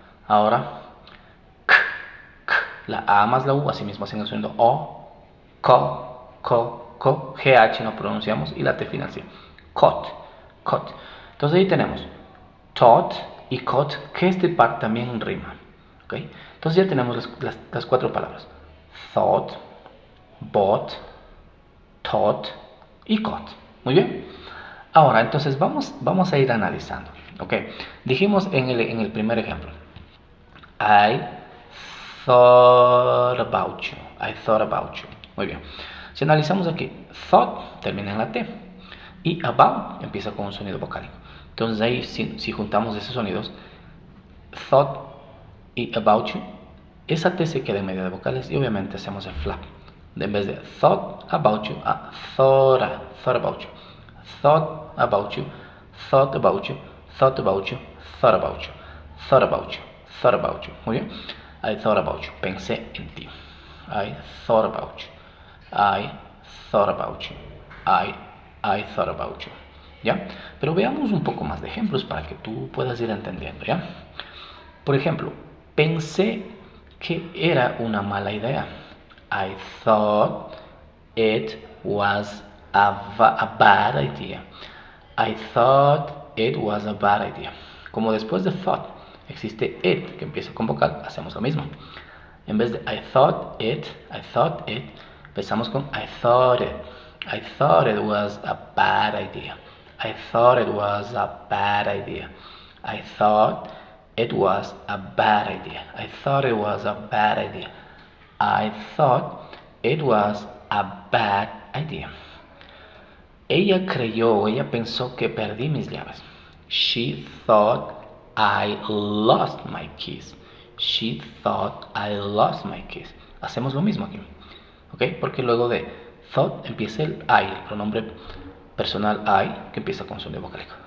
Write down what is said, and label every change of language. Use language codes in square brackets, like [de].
[es] Ahora, k, k. La A más la U, así mismo hacen el sonido O, co, co, co. GH no pronunciamos y la T final sí. Caught, caught. Entonces ahí tenemos taught y caught, que este par también rima. ¿Okay? Entonces ya tenemos las cuatro palabras. [en] Thought, bought, taught y caught. [es] Muy bien. Ahora, entonces vamos a ir analizando. ¿Ok? Dijimos en el primer ejemplo. [en] I thought about you. I thought about you. [es] Muy bien. Si analizamos aquí, thought termina en la T y about empieza con un sonido vocálico. Entonces ahí si juntamos esos sonidos, thought y [en] about you, [es] esa T se queda en medio de vocales y obviamente hacemos el flap. En vez de [en] thought about you, thought about you. Thought about you, thought about you, thought about you, thought about you, thought about you, thought about you. [es] Muy bien. [en] I thought about you. [es] Pensé en ti. [en] I thought about you. I thought about you. I thought about you. [es] ¿Ya? Pero veamos un poco más de ejemplos para que tú puedas ir entendiendo, ¿ya? Por ejemplo, pensé que era una mala idea. [en] I thought it was a bad idea. I thought it was a bad idea. [es] Como después de thought existe it que empieza con vocal, hacemos lo mismo. En vez de [en] I thought it, [es] empezamos con [en] I thought it. I thought it was a bad idea. I thought it was a bad idea. I thought it was a bad idea. I thought it was a bad idea. I thought it was a bad idea. [es] Ella creyó, ella pensó que perdí mis llaves. [en] She thought I lost my keys. She thought I lost my keys. [es] Hacemos lo mismo aquí. ¿Ok? Porque luego de thought empieza el I, el pronombre personal I, que empieza con sonido vocálico.